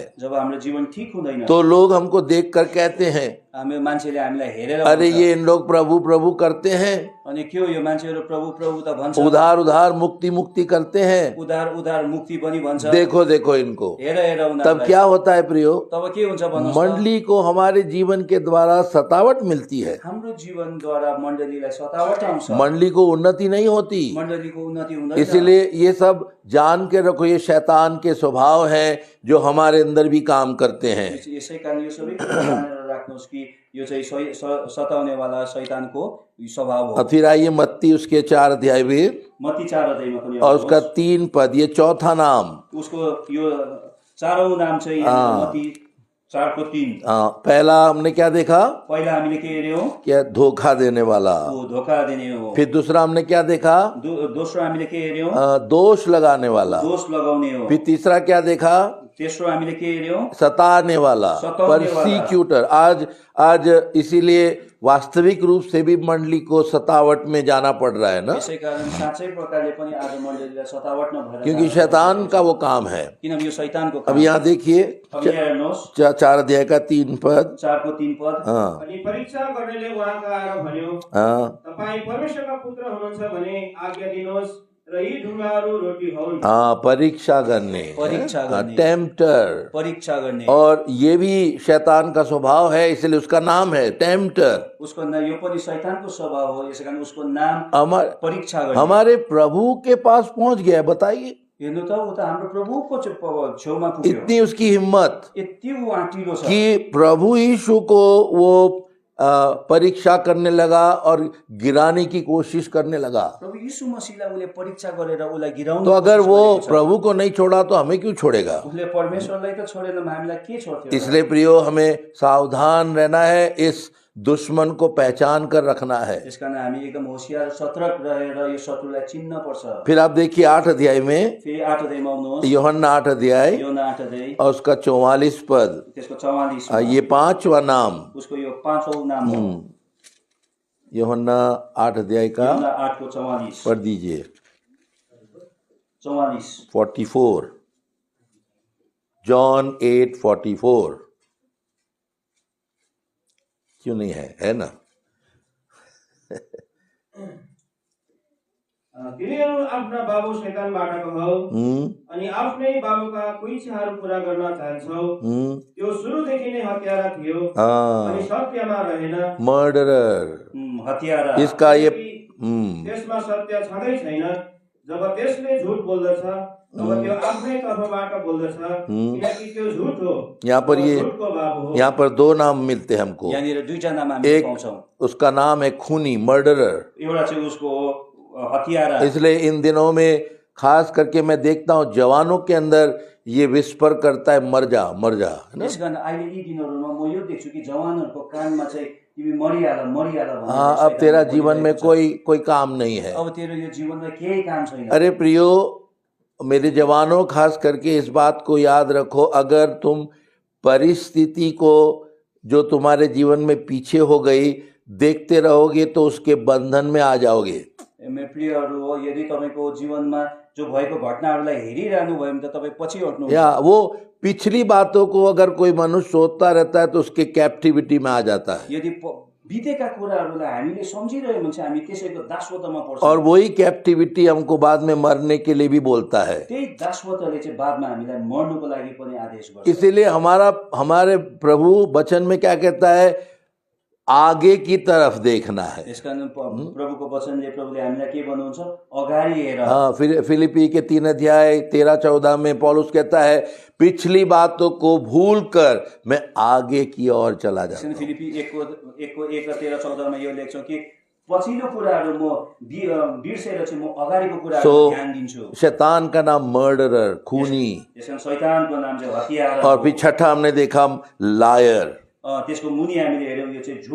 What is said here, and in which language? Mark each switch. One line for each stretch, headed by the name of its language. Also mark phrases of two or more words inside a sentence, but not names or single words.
Nepali: जब हाम्रो जीवन ठीक हुँदैन
Hindi: तो लोग हमको देख कर कहते हैं,
Nepali: हामी मान्छेले हामीलाई हेरेर अरे भन्छ,
Hindi: ये इन लोग प्रभु प्रभु करते हैं,
Nepali: अनि के हो यो मान्छेहरू प्रभु प्रभु त भन्छ,
Hindi: उधार उधार मुक्ति मुक्ति करते हैं,
Nepali: उधार उधार मुक्ति पनि भन्छ,
Hindi: देखो देखो इनको।
Nepali: हेर हेर
Hindi: तब
Nepali: उनीहरूलाई।
Hindi: क्या होता है प्रियो,
Nepali: तब के हुन्छ भन्नुहोस् त?
Hindi: मंडली को हमारे जीवन के द्वारा सतावट मिलती है,
Nepali: हाम्रो जीवनद्वारा मण्डलीलाई सतावट आउँछ,
Hindi: मंडली को उन्नति नहीं होती।
Nepali: मण्डलीको उन्नति हुँदैन।
Hindi: इसलिए ये सब जान के रखो, ये शैतान के स्वभाव हैं जो हमारे अंदर भी काम करते हैं।
Nepali: यसै कारण यो सबै कुरा जानेर राख्नुहोस् कि यो चाहिँ सताउने वाला शैतानको स्वभाव हो।
Hindi: और फिर आइए मत्ती उसके 4 अध्याय में
Nepali: मत्ती 4 अध्यायमा पनि
Hindi: और उसका 3 पद, ये चौथा नाम।
Nepali: उसको यो चारौं नाम चाहिँ यहाँ मत्ती 4 को 3।
Hindi: पहला हमने क्या देखा,
Nepali: पहिला हामीले के हेर्यौं?
Hindi: क्या धोखा देने वाला।
Nepali: वो धोखा दिने हो।
Hindi: फिर दूसरा हमने क्या देखा,
Nepali: दोस्रो हामीले के हेर्यौं?
Hindi: दोष लगाने वाला।
Nepali: दोष लगाउने हो।
Hindi: फिर तीसरा क्या देखा,
Nepali: तेस्रो हामीले के हेर्यौं?
Hindi: सताने वाला,
Nepali: सताउने वाला। परसिक्यूटर।
Hindi: आज इसीलिए वास्तविक रूप से भी मंडली को सतावट में जाना पड़ रहा है ना,
Nepali: यसै कारण साँच्चै प्रकारले पनि आज मण्डलीलाई सतावट नभएर
Hindi: क्योंकि शैतान का वो काम है।
Nepali: किनभने यो शैतानको अब काम।
Hindi: यहाँ देखिए
Nepali: अब यहाँ हेर्नुहोस्
Hindi: 4 अध्याय का 3 पद।
Nepali: 4 को 3 पद। हाँ अनि परीक्षा गर्नेले उहाँका आएर भन्यो, हाँ तपाईँ परमेश्वरका पुत्र हुनुहुन्छ भने आज्ञा दिनुहोस् र यी ढुङ्गाहरू रोटी हुन्।
Hindi: हाँ, परीक्षा करने, परीक्षा करने। टेम्प्टर।
Nepali: परीक्षा गर्ने।
Hindi: और ये भी शैतान का स्वभाव है, इसलिए उसका नाम है टेम्प्टर।
Nepali: उसको यो पनि शैतानको स्वभाव हो, यसै कारण उसको नाम
Hindi: हमारे
Nepali: परीक्षा गर्ने।
Hindi: हमारे प्रभु के पास पहुंच गया, बताइए
Nepali: हेर्नु त उ त हाम्रो प्रभुको छेउमा पुग्यो।
Hindi: इतनी उसकी हिम्मत
Nepali: यति उ आँटिलो छ
Hindi: कि प्रभु यीशु को वो परीक्षा करने लगा और गिराने की कोशिश करने लगा।
Nepali: प्रभु यीशु मसीहलाई उसले परीक्षा गरेर उसलाई गिराउन।
Hindi: तो अगर वो प्रभु को नहीं छोड़ा तो हमें क्यों छोड़ेगा।
Nepali: उसले परमेश्वरलाई त छोडेन, हामीलाई के छोड्थ्यो?
Hindi: इसलिए प्रियो हमें सावधान रहना है, इस दुश्मन को पहचान कर रखना है।
Nepali: त्यसकारण हामी एकदम होशियार सतर्क रहेर यो शत्रुलाई चिन्न पर्छ।
Hindi: फिर आप देखिए 8 अध्याय में,
Nepali: फेरि 8 अध्यायमा आउनुहोस्,
Hindi: यूहन्ना 8 अध्याय
Nepali: योना 8 अध्याय
Hindi: और उसका 44 पद।
Nepali: त्यसको 44
Hindi: ये 5वां नाम,
Nepali: उसको यो 5औं नाम हो।
Hindi: यूहन्ना 8 अध्याय का
Nepali: योना 8 को 44
Hindi: पढ़ दीजिए। 44 44, जॉन 8:44। क्यों नहीं है ना।
Nepali: तिनीहरू आफ्ना बाबु शैतानबाटको हौ अनि आफ्नै बाबुका कोही इच्छाहरू पूरा गर्न चाहन्छौ। त्यो सुरुदेखि नै हत्यारा थियो अनि सत्यमा रहेन। मर्डरर, हत्यारा।
Hindi: इसका ये
Nepali: त्यसमा सत्य छँदै छैन। जब त्यसले झुट बोल्दछ तब त्यो आफ्नै तर्फबाट बोल्दछ, किनकि त्यो झुट हो।
Hindi: यहाँ पर ये
Nepali: झुटको बाबु हो।
Hindi: यहाँ पर 2 नाम मिलते हैं हमको।
Nepali: यहाँनिर दुईटा नाम हामी
Hindi: एक
Nepali: पाउँछौँ।
Hindi: उसका नाम है खूनी, मर्डरर।
Nepali: एउटा चाहिँ उसको हत्यारा।
Hindi: इसलिए इन दिनों में खास करके मैं देखता हूँ जवानों के अंदर ये विस्पर करता है, मर जा मर जा, है ना।
Nepali: यस कारण अहिले यी दिनहरूमा म यो देख्छु कि जवानहरूको कानमा चाहिँ तिमी मरिहाल मरिहाल भनेर
Hindi: हाँ, अब
Nepali: शैतानले
Hindi: तेरा जीवन में
Nepali: बोलिरहेको
Hindi: कोई काम नहीं है।
Nepali: छ। अब तेरो यो जीवनमा केही काम छैन।
Hindi: अरे प्रियो, मेरे जवानों, खास करके इस बात को याद रखो, अगर तुम परिस्थिति को जो तुम्हारे जीवन में पीछे हो गई देखते रहोगे तो उसके बंधन में आ जाओगे।
Nepali: मेरो प्रियहरू हो, यदि तपाईँको जीवनमा जो भएको घटनाहरूलाई हेरिरहनु भयो भने त तपाईँ पछि हट्नु।
Hindi: या वो पिछली बातों को अगर कोई मनुष्य सोचता रहता है तो उसके कैप्टिविटी में आ जाता है,
Nepali: यदि बितेका कुराहरूलाई हामीले सम्झिरह्यौँ भने चाहिँ हामी त्यसैको दासत्वमा पर्छौँ।
Hindi: और वही कैप्टिविटी हमको बाद में मरने के लिए भी बोलता है।
Nepali: त्यही दासत्वले चाहिँ बादमा हामीलाई मर्नुको लागि पनि आदेश गर्छ।
Hindi: इसीलिए हमारे प्रभु वचन में क्या कहता है, आगे की तरफ देखना है।
Nepali: त्यसकारण प्रभुको वचनले प्रभुले हामीलाई के भन्नुहुन्छ, अगाडि हेर।
Hindi: हाँ, फिर फिलिपी के 3 अध्याय 13-14 में पौलुस कहता है, पिछली बातों को भूल कर मैं आगे की ओर चला जाता हूं।
Nepali: फिलिपी 1:13-14 यो लेख्छौँ कि पछिल्लो कुराहरू म बिर्सेर चाहिँ म अगाडिको कुराहरू ध्यान दिन्छु।
Hindi: शैतान का नाम मर्डरर, खूनी,
Nepali: त्यसकारण शैतानको नाम चाहिँ हत्यारा।
Hindi: और फिर छठा हमने देखा लायर,
Nepali: त्यसको मुनि हामीले हेर्यौँ यो चाहिँ